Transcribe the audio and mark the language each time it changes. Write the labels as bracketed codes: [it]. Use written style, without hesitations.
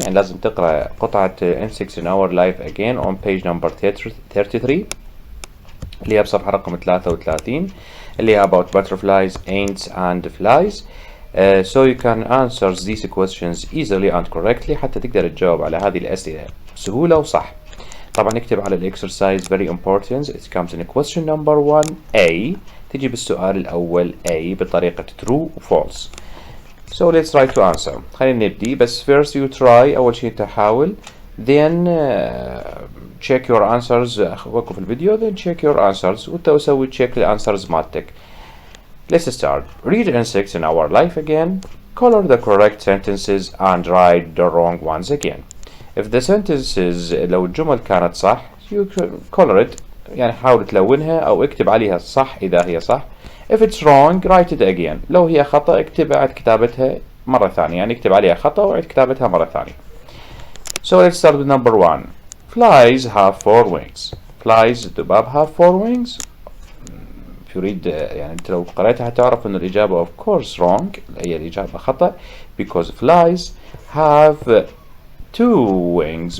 [ar] يعني لازم تقرأ قطعة [en] insects in our life again on page number 33 [ar] اللي هي بصفحة رقم 33 اللي هي [en] about butterflies, ants and flies. So you can answer these questions easily and correctly [ar] حتى تقدر تجاوب على هذه الأسئلة بسهولة وصح. طبعا نكتب على الإكسرسايز [en] very important. It comes in question number 1A. [ar] تجي بالسؤال الأول A بطريقة true و false. [en] So let's try to answer. [ar] خلينا نبدي بس [en] first you try. [ar] أول شيء تحاول [en] then check your answers. [ar] وقف الفيديو [en] then check your answers [ar] وانت وسوي check الانسرز مالتك. [en] Let's start. Read insects in our life again. Color the correct sentences and write the wrong ones again. If the sentences [ar] لو الجمل كانت صح [en] you color it [ar] يعني حاول تلونها أو اكتب عليها صح إذا هي صح. [en] If it's wrong write it again. [ar] لو هي خطأ اكتب عد كتابتها مرة ثانية يعني اكتب عليها خطأ وعد كتابتها مرة ثانية. [en] So let's start with number 1. Flies have 4 wings. Flies الذباب have 4 wings. if you read [ar] يعني انت لو قرأتها تعرف ان الإجابة [en] of course wrong. [ar] هي الإجابة خطأ [en] because flies have 2 wings.